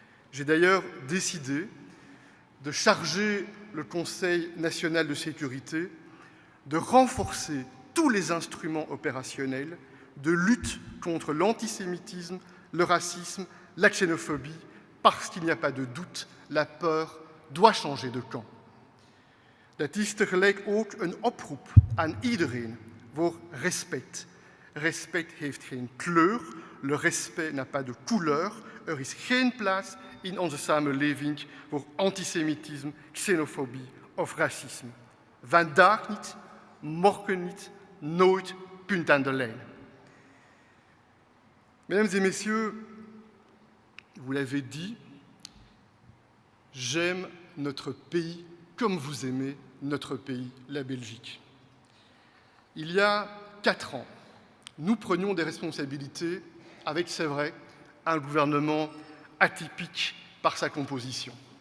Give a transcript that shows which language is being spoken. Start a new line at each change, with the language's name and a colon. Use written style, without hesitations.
French: J'ai d'ailleurs décidé de charger le Conseil national de sécurité de renforcer tous les instruments opérationnels de lutte contre l'antisémitisme, le racisme, la xénophobie, parce qu'il n'y a pas de doute, la peur doit changer de camp.
Dutch: Dat is tegelijk ook een oproep aan iedereen voor respect. Respect heeft geen kleur,
French: le respect n'a pas de couleur.
Dutch: Er is geen plaats in onze samenleving voor antisemitisme, xenofobie of racisme. Vandaag niet, morgen niet, nooit, punt aan de lijn.
French: Mesdames et messieurs, vous l'avez dit, j'aime notre pays comme vous aimez notre pays, la Belgique. Il y a 4 ans, nous prenions des responsabilités avec, c'est vrai, un gouvernement atypique par sa composition.